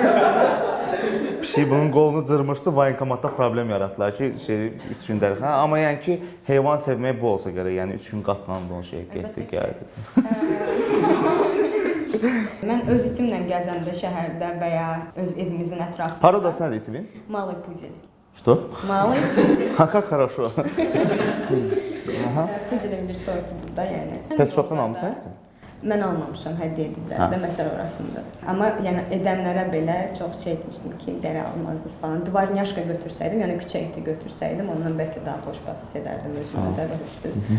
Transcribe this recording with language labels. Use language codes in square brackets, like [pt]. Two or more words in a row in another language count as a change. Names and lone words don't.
[az] Pişik bunun qolunu cırmışdı, voyinkomatda problem yaratdılar ki, 3 gün dəlixana. Amma yəni ki, heyvan sevmək bu olsa gərək, yəni 3 gün qatlandı o şey, getdi, gəldi. Mən öz itimlə gəzəndə şəhərdə və ya öz evimizin ətrafında... Parodası nədir itivin? [ru] Malый пудель. Что? Malый пудель. Как хорошо. [az] Pudelin bir sortudur da, yəni. Pet shopdan almısan itin? Mən almamışam, hədiyyə ediblər də, məsələ orasında. Amma yəni edənlərə belə çox şey etmişdim ki, gələ almazdınız falan. Dvarnyaşka götürsəydim, yəni küçə iti götürsəydim, ondan bəlkə daha xoşbəxt hiss edərdim özümü də və hoşdur.